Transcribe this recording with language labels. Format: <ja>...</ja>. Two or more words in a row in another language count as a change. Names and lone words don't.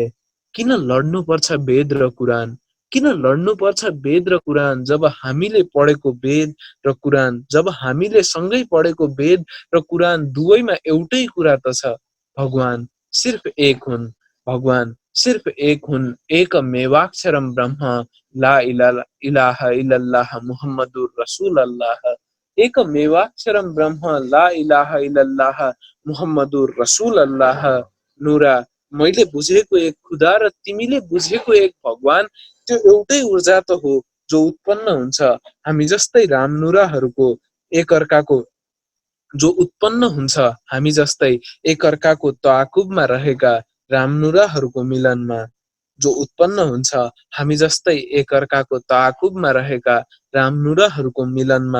<ne>किन लड्नुपर्छ वेद र कुरान, किन लड्नुपर्छ वेद र कुरान। जब हामीले पढेको वेद र कुरान, जब हामीले सँगै पढेको वेद र कुरान दुवैमा एउटै कुरा त छ, भगवान सिर्फ एक हुन्, भगवान सिर्फ एक हुन्,</ne> <sa>एकमेवाक्षरम ब्रह्म</sa> <ar>لا إله إلا الله محمد رسول الله.</ar> <sa>एकमेवाक्षरम ब्रह्म</sa> <ar>لا إله إلا الله محمد رسول الله.</ar> <ne>नुरा, मैले बुझेको एक खुदा र तिमीले बुझेको एक भगवान, त्यो एउटै ऊर्जा त हो जो उत्पन्न हुन्छ हामी जस्तै रामनुराहरूको एकअर्काको, जो उत्पन्न हुन्छ हामी जस्तै एकअर्काको ताकुबमा रहेका रामनुराहरूको मिलनमा, जो उत्पन्न हुन्छ हामी जस्तै एकअर्काको ताकुबमा रहेका रामनुराहरूको मिलनमा।</ne>